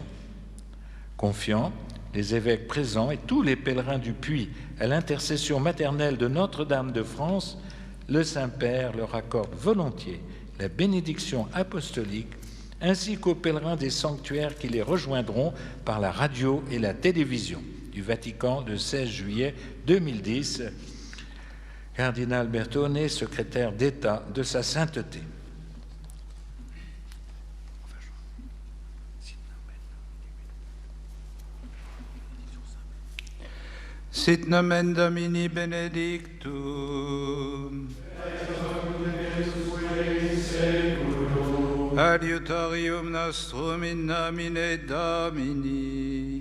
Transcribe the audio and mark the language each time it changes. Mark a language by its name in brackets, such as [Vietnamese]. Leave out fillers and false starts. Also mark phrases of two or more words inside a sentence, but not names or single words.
[French] Confiants, les évêques présents et tous les pèlerins du Puy à l'intercession maternelle de Notre-Dame de France, le Saint-Père leur accorde volontiers la bénédiction apostolique, ainsi qu'aux pèlerins des sanctuaires qui les rejoindront par la radio et la télévision. Du Vatican, le 16 juillet 2010, Cardinal Bertone, secrétaire d'État de Sa Sainteté. [Latin] Sit nomen Domini benedictum. Adiutorium nostrum in nomine Domini.